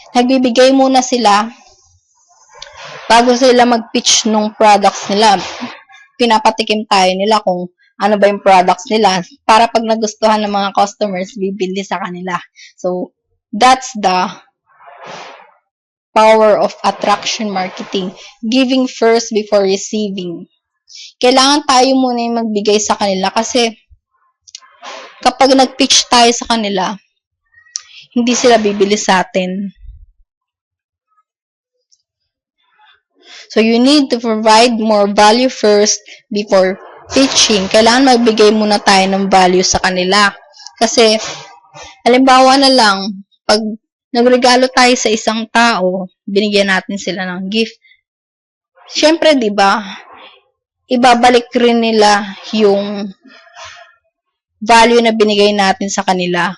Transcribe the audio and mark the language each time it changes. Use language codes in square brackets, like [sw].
[tl] Nagbibigay muna sila bago sila mag-pitch ng products nila. Pinapatikim tayo nila kung ano ba yung products nila para pag nagustuhan ng mga customers, bibili sa kanila. [en] So, that's the power of attraction marketing. Giving first before receiving. [tl] Kailangan tayo muna yung magbigay sa kanila kasi kapag nag-pitch tayo sa kanila, hindi sila bibili sa atin. [en] So, you need to provide more value first before pitching. [tl] Kailangan magbigay muna tayo ng value sa kanila. Kasi, halimbawa na lang, pag nagregalo tayo sa isang tao, binigyan natin sila ng gift. Siyempre, di ba, ibabalik rin nila yung value na binigay natin sa kanila.